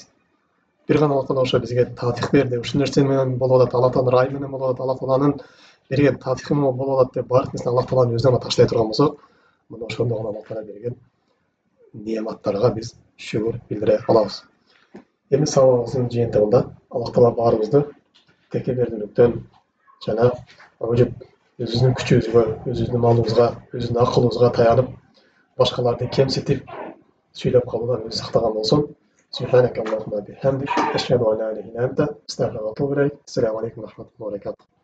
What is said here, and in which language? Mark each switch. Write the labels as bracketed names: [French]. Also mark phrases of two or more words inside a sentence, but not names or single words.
[Kyrgyz] Бир гана Аллах Таала ошо бизге тафик берди, ушул нерсе менен болуп атат, Аллах Тааланын ырайымы менен болуп атат, Аллах Тааланын берген тафики менен болуп атат деп баардык нерсени Аллах Тааланын өзүнө таштай турган болсок, мына ошондо гана Аллах Таала берген неаматтарга биз шүгүр билдире алабыз. Эми сабагыбыздын жыйынтыгында Аллах Таала баарыбызды текебердүүлүктөн жана өзүбүздүн күчүбүзгө, өзүбүздүн малыбызга, өзүбүздүн акылыбызга таянып, башкаларды кемситип сүйлөп калуудан өзү сактаган болсун. [Arabic] سبحانك اللهم بحمدك أشهد أن لا إله إلا أنت أستغفرك وأتوب إليك. السلام عليكم ورحمة الله وبركاته.